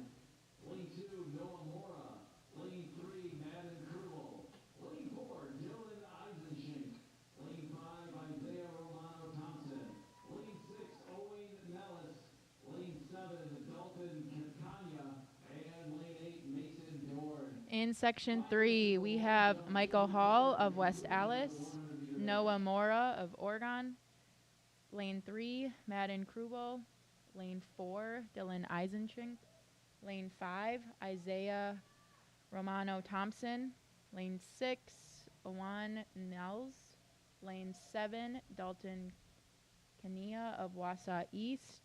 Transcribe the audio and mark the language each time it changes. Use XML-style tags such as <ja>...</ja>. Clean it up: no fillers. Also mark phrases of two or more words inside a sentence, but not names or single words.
<en>Lane 2, Noah Mora. Lane 3, Madden Krubel. Lane 4, Dylan Eisenschink. Lane 5, Isaiah Romano Thompson. Lane 6, Owen Nellis. Lane 7, Dalton Catania. And lane 8, Mason Dorn. In Section 3, we have Michael Hall of West Allis. Noah Mora of Oregon. Lane 3, Madden Krubel. Lane 4, Dylan Eisenschink. Lane 5, Isaiah Romano Thompson. Lane 6, Owen Nels. Lane 7, Dalton Kania of Wausau East.</en>